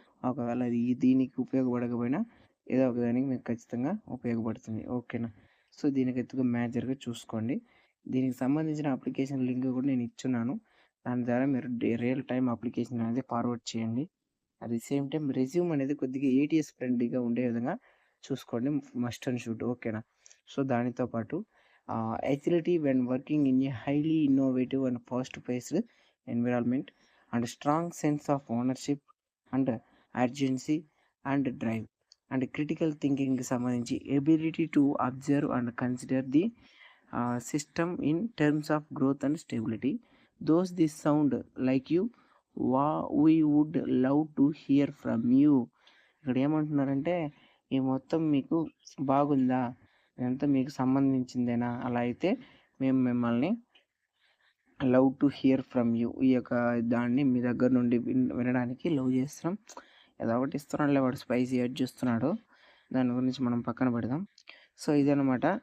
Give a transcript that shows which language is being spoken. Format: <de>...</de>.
<te>ఒకవేళ అది దీనికి ఉపయోగపడకపోయినా ఏదో ఒక దానికి మీకు ఖచ్చితంగా ఉపయోగపడుతుంది. ఓకేనా. సో దీనికైతే మేజర్గా చూసుకోండి. దీనికి సంబంధించిన అప్లికేషన్ లింక్ కూడా నేను ఇచ్చున్నాను. దాని ద్వారా మీరు రియల్ టైం అప్లికేషన్ అనేది ఫార్వర్డ్ చేయండి. At the same time resume అనేది కొద్దిగా ATS ఫ్రెండ్లీగా ఉండే విధంగా చూసుకోండి. Must and should. ఓకేనా. సో దానితో పాటు</te> <en>agility when working in a highly innovative and fast-paced environment and strong sense of ownership and urgency and drive and critical thinking</en> <te>కి సంబంధించి</te> <en>ability to observe and consider the system in terms of growth and stability. Those this sound like you, we would love to hear from you.</en> <te>ఇక్కడ ఏమంటున్నారంటే ఈ మొత్తం మీకు బాగుందా, ఇదంతా మీకు సంబంధించిందేనా, అలా అయితే మేము మిమ్మల్ని</te> <en>love to hear from you,</en> <te>ఈ యొక్క దాన్ని మీ దగ్గర నుండి వినడానికి లవ్ చేస్తున్నాం. ఏదో ఒకటి ఇస్తున్నాడులే వాడు, స్పైసీ యాడ్ చేస్తున్నాడు, దాని గురించి మనం పక్కన పెడదాం. సో ఇదనమాట.</te>